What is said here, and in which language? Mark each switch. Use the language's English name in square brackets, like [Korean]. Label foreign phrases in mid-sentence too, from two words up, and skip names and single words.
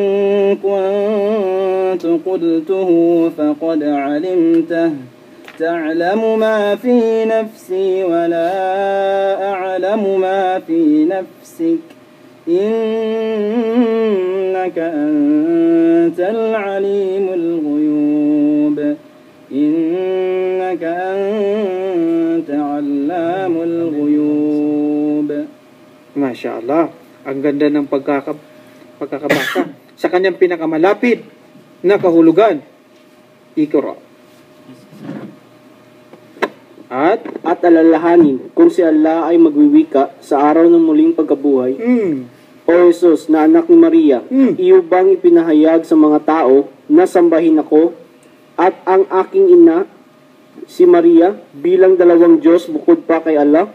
[Arabic] كنت قلته فقد علمته تعلم ما في نفسي ولا أعلم ما في نفسك إنك أنت العليم الغيوب إنك أنت علام الغيوب. ما شاء الله. [Filipino] Ang ganda ng pagkakabasa. Sa kanyang pinakamalapit na kahulugan. Iqra. At alalahanin kung si Allah ay magwiwika sa araw ng muling pagkabuhay. O Jesus na anak ni Maria, iyo bang ipinahayag sa mga tao na sambahin ako at ang aking ina, si Maria, bilang dalawang Diyos bukod pa kay Allah?